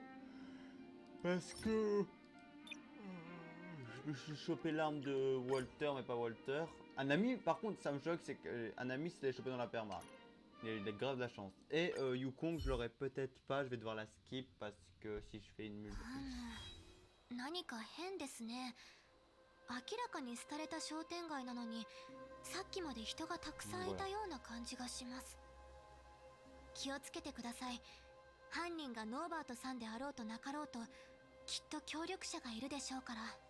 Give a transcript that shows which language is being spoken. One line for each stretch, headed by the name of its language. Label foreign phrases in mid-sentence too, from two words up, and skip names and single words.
French: Parce que je me suis chopé l'arme de Walter, mais pas Walter. Un ami, par contre, ça me choque, c'est qu'un ami s'est chopé dans la perma. Il a grave de la chance. Et Yukong, je l'aurai peut-être pas, je vais devoir la skip parce que si je fais une mule.
Japanese: 何か変ですね。明らかに廃れた商店街なのに、さっきまで人がたくさんいたような感じがします。気をつけてください。犯人がノーバートさんであろうとなかろうと、きっと協力者がいるでしょうから。